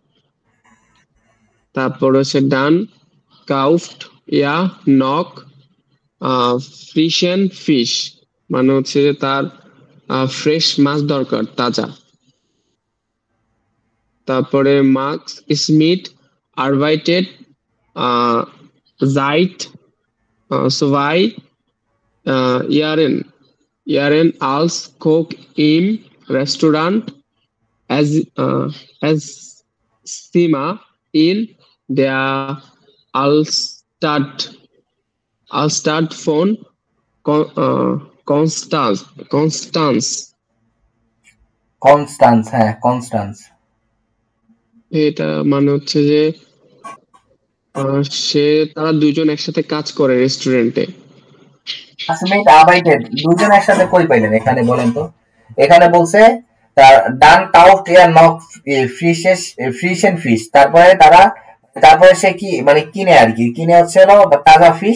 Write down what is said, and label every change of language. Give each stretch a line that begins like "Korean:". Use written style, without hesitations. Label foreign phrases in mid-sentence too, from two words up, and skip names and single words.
Bangla: তারপর হচ্ছে
German: Dann kauft ja noch frischen Fisch,
Bangla: মানে হচ্ছে যে তার ফ্রেশ মাছ দরকার, তাজা।
German: তারপরে Max Schmidt arbeitet seit 2 Jahren als Koch im Restaurant as Zimmer in der Altstadt von Konstanz।
Bangla: এটা মানে হচ্ছে যে তারা দুজন একসাথে কাজ করে রেস্টুরেন্টে। দুজন একসাথে কই পাইলেন এখানে বলেন তো? এখানে বলছে তার
German: Dann kauft er noch frischen Fisch,
Bangla: তারপরে সে কি মানে কিনে আর কি, কিনে হচ্ছে তাজা ফিশ।